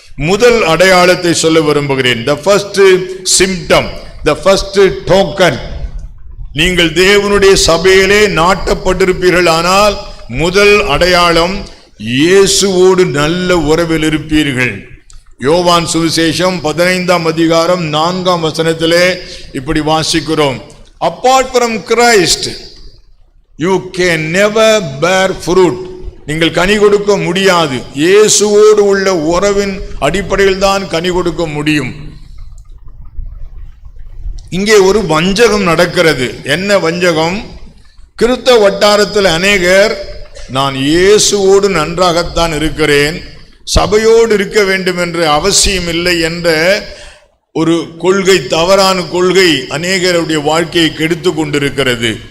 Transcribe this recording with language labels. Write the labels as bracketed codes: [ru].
[ta] முதல் அடையாளத்தை சொல்ல விரும்புகிறேன். [en] the first symptom, the first token. [ta] நீங்கள் தேவனுடைய சபையிலே நாட்டப்பட்டிருப்பீர்கள் ஆனால் முதல் அடையாளம், இயேசுவோடு நல்ல உறவில் இருப்பீர்கள். யோவான் சுவிசேஷம் 15ஆம் அதிகாரம் 4ஆம் வசனத்திலே இப்படி வாசிக்கிறோம். [en] apart from Christ you can never bear fruit. [ta] நீங்கள் கனி கொடுக்க முடியாது. இயேசுவோடு உள்ள உறவின் அடிப்படையில் தான் கனி கொடுக்க முடியும். இங்கே ஒரு வஞ்சகம் நடக்கிறது. என்ன வஞ்சகம்? கிறிஸ்தவ வட்டாரத்தில் அநேகர் நான் இயேசுவோடு நன்றாகத்தான் இருக்கிறேன், சபையோடு இருக்க வேண்டும் என்ற அவசியம் இல்லை என்ற ஒரு கொள்கை, தவறான கொள்கை அநேகருடைய வாழ்க்கையை கெடுத்து கொண்டிருக்கிறது.